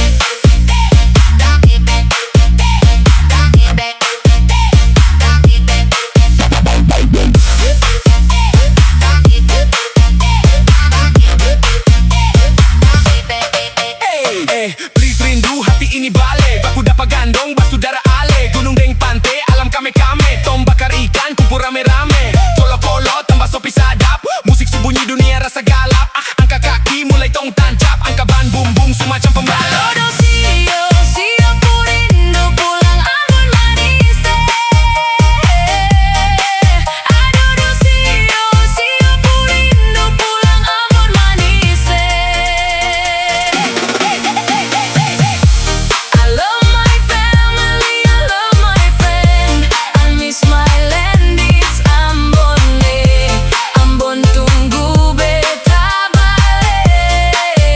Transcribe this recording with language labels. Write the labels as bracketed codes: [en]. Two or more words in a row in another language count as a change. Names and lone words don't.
[abs] Please rindu hati ini balik, baku dapat gandong basudara ale, gunung deng pantai, alam kame-kame, tom bakar ikan, kumpul rame-rame, kolo-kolo tambah sopi sadap, musik sembunyi dunia rasa galap, angka kaki mulai tong tancap, angka ban bum-bum semacam pembalap. Adodo sio, sio ku rindu pulang Ambon manis. Adodo sio, sio ku rindu pulang Ambon manis. [en] I love my family, I love my friend. I miss my land, it's Ambon. [abs] Ambon tunggu beta balik.